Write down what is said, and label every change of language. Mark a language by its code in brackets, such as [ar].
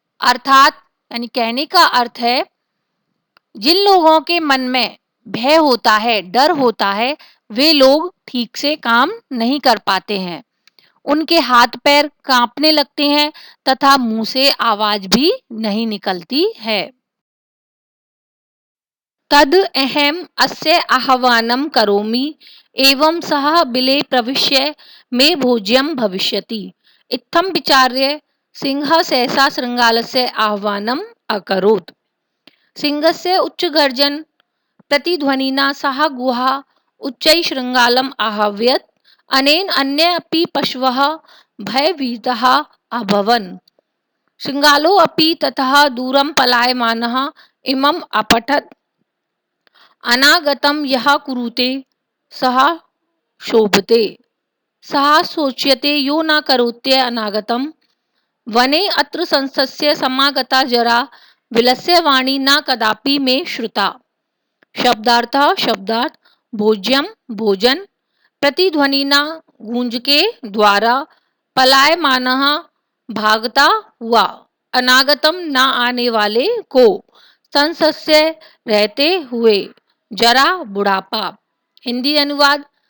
[hi] अर्थात यानी कहने का अर्थ है, जिन लोगों के मन में भय होता है, डर होता है, वे लोग ठीक से काम नहीं कर पाते हैं, उनके हाथ पैर कांपने लगते हैं तथा मुंह से आवाज भी नहीं निकलती है। [sa] तद अहम अस्य आह्वानं करोमि एवं सह बिले प्रविश्य मे भोज्यं भविष्यति, इत्थं विचार्य सिंहः सहसा शृंगालस्य आह्वानम् अकरोत्। सिंहस्य उच्चगर्जन प्रतिध्वनिना सह गुहा उच्चैः शृंगालम् आह्वयत्, अनेन अन्ये अपि पशवः भयभीताः अभवन्। शृंगालो अपि ततः दूरं पलायमानः इमम् अपठत्, अनागतं यः कुरुते सः शोभते, सः शोच्यते यो न करोत्य अनागतं, वने अत्र संसस्य समागता जरा विलस्य वाणी न कदापि मे श्रुता। [hi] शब्दार्थ भोज्यम भोजन, प्रतिध्वनिना गूंज के द्वारा, पलायमानः भागता हुआ, अनागतम ना आने वाले को, संसस्य रहते हुए, जरा बुढ़ापा। हिंदी अनुवाद।